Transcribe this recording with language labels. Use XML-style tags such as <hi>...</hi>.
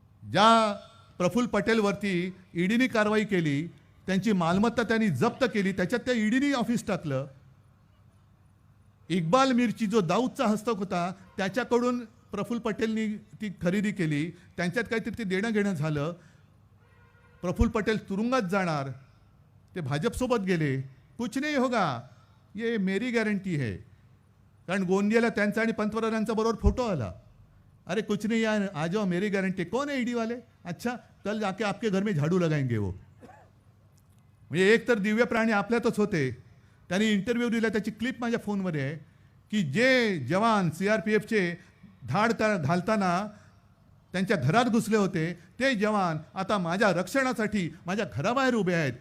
<mr>ज्या प्रफुल्ल पटेलवरती ईडीने कारवाई केली, त्यांची मालमत्ता त्यांनी जप्त केली, त्याच्यात त्या ईडीने ऑफिस टाकलं. इक्बाल मिरची जो दाऊदचा हस्तक होता त्याच्याकडून प्रफुल्ल पटेलनी ती खरेदी केली. त्यांच्यात काहीतरी ते देणं घेणं झालं. प्रफुल्ल पटेल तुरुंगात जाणार, ते भाजपसोबत गेले.</mr> <hi>कुछ नहीं होगा, ये मेरी गॅरंटी है.</hi> <mr>कारण गोंदियाला त्यांचा आणि पंतप्रधानांचा बरोबर फोटो आला.</mr> <hi>अरे कुछ नहीं यार, आ जाओ, मेरी गारंटी. कौन है ईडी वाले? अच्छा, कल जाके आपके घर में झाडू लगाएंगे वो.</hi> <mr>म्हणजे एक तर दिव्य प्राणी आपल्यातच होते. त्यांनी इंटरव्ह्यू दिला, त्याची क्लिप माझ्या फोनमध्ये आहे की जे जवान CRPFचे धाड घालताना त्यांच्या घरात घुसले होते, ते जवान आता माझ्या रक्षणासाठी माझ्या घराबाहेर उभे आहेत.</mr>